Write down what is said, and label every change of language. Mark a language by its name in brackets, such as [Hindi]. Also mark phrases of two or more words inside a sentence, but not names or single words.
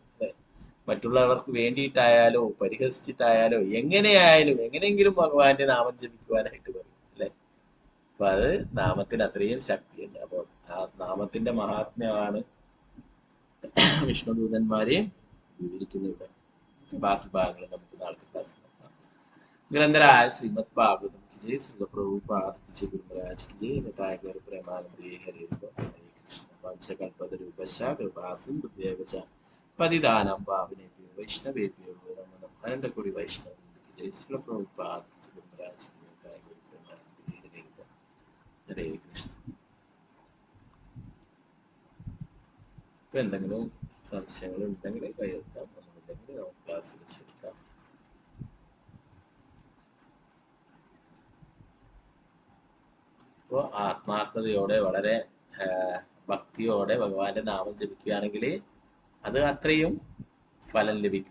[Malayalam] അല്ലെ, മറ്റുള്ളവർക്ക് വേണ്ടിയിട്ടായാലോ പരിഹസിച്ചിട്ടായാലോ എങ്ങനെയായാലും എങ്ങനെയെങ്കിലും ഭഗവാന്റെ നാമം ജപിക്കുവാനായിട്ട് പറയും. അല്ലെ, അപ്പൊ അത് നാമത്തിന് അത്രയും ശക്തിയുണ്ട്. അപ്പോൾ ആ നാമത്തിന്റെ മഹാത്മ്യമാണ് വിഷ്ണുദൂതന്മാരെ വിവരിക്കുന്നത്. ബാക്കി ഭാഗങ്ങൾ നമുക്ക് നാളത്തെ ക്ലാസ്സിൽ നോക്കാം. [Hindi] ഗ്രന്ഥരായ ശ്രീമദ് ഭാഗവതം की जय, श्री प्रभुपाद की जय, गुरु महाराज की जय, बताएगा प्रेमानंद हरे कृष्ण [Sanskrit] वंशकल्पतरुभ्यश्च कृपा सिन्धुभ्यश्च पतितानां पावनेभ्यो वैष्णवेभ्यो नमो नमः. [Hindi] अनंतकोटि वैष्णव की जय, श्री प्रभुपाद की जय, गुरु महाराज की जय, बताएगा प्रेमानंद हरे कृष्ण. [Malayalam] ഇപ്പൊ എന്തെങ്കിലും സംശയങ്ങൾ ഉണ്ടെങ്കിൽ കയ്യെത്താം, ഒന്നുമില്ലെങ്കിൽ നമുക്ക് ക്ലാസ്സിൽ ശരിക്കാം. അപ്പോൾ ആത്മാർത്ഥതയോടെ വളരെ ഭക്തിയോടെ ഭഗവാന്റെ നാമം ജപിക്കുകയാണെങ്കിൽ അത് അത്രയും ഫലം ലഭിക്കും.